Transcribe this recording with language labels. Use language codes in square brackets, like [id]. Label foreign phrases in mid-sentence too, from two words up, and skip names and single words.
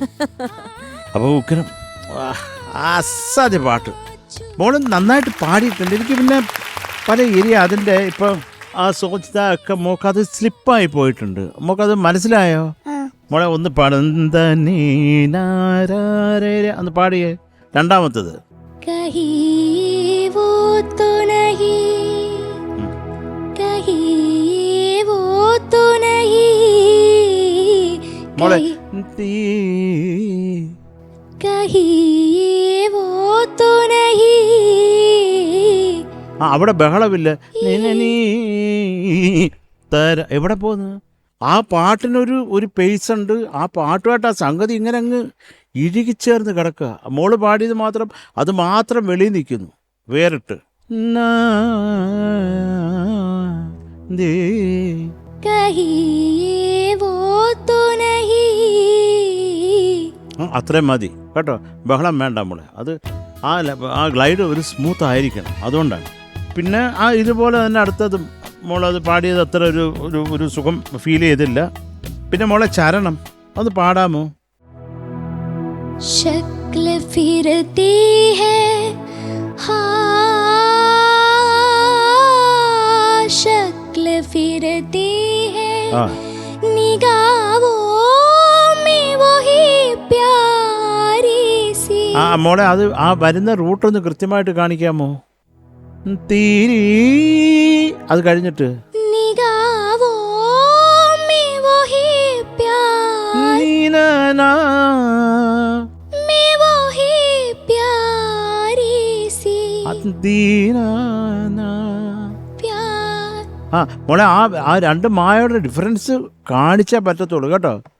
[ml] അപ്പോൾ ഉഗ്രം. അസാധ്യ പാട്ട്. മോള് നന്നായിട്ട് പാടിയിട്ടുണ്ട്. എനിക്ക് പിന്നെ പല ഏരിയ അതിൻ്റെ ഇപ്പം ആ സോച്ചിത ഒക്കെ മോക്കത് സ്ലിപ്പായി പോയിട്ടുണ്ട്. മോക്കത് മനസ്സിലായോ? മോളെ ഒന്ന് ഒന്ന് പാടിയേ. രണ്ടാമത്തത് [hi] कहीं वो तो नहीं, कहीं वो तो नहीं, [ml] മോളെ [hi] कहीं वो तो नहीं. [ml] അവിടെ ബഹളമില്ല. എവിടെ പോന്ന്? ആ പാട്ടിനൊരു പേസ് ഉണ്ട്. ആ പാട്ടുമായിട്ട് ആ സംഗതി ഇങ്ങനെ അങ്ങ് ഇഴുകിച്ചേർന്ന് കിടക്കുക. മോള് പാടിയത് മാത്രം, അത് മാത്രം വെളിയിൽ നിൽക്കുന്നു വേറിട്ട്. [hi] कहीं वो तो नहीं, [ml] അത്രയും മതി കേട്ടോ, ബഹളം വേണ്ട മോളെ. അത് ആ ഗ്ലൈഡ് ഒരു സ്മൂത്ത് ആയിരിക്കണം, അതുകൊണ്ടാണ്. പിന്നെ ഇതുപോലെ തന്നെ അടുത്തതും മോളത് പാടിയത് അത്ര ഒരു സുഖം ഫീൽ ചെയ്തില്ല. പിന്നെ മോളെ ചരണം അത് പാടാമോ? [hi] शक्ल फिरती है हाँ शक्ल फिरती है निगाहों में वही प्यारी सी. [ml] മോളെ അത് വരുന്ന റൂട്ടൊന്ന് കൃത്യമായിട്ട് കാണിക്കാമോ? തീരി അത് കഴിഞ്ഞിട്ട് മോളെ ആ രണ്ട് മായയുടെ ഡിഫറൻസ് കാണിച്ചേ പറ്റത്തുള്ളൂ കേട്ടോ.